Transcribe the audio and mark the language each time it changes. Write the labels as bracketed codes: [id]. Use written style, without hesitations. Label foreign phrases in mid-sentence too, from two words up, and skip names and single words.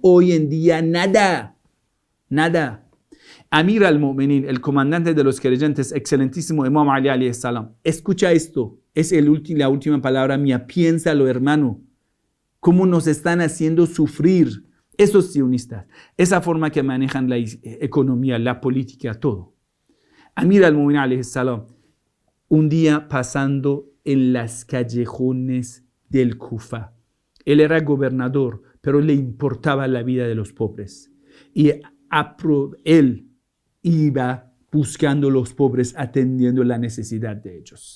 [es] Hoy en día nada. [ar] أمير المؤمنين, [es] el comandante de los creyentes, excelentísimo Imam Ali [ar] عليه السلام. [es] Escucha esto, es la última palabra mía. Piénsalo, hermano. Cómo nos están haciendo sufrir esos sionistas. Esa forma que manejan la economía, la política, todo. [ar] أمير المؤمنين عليه السلام, [es] un día pasando en las callejones del Kufa. Él era gobernador, pero le importaba la vida de los pobres. Y él iba buscando los pobres, atendiendo la necesidad de ellos.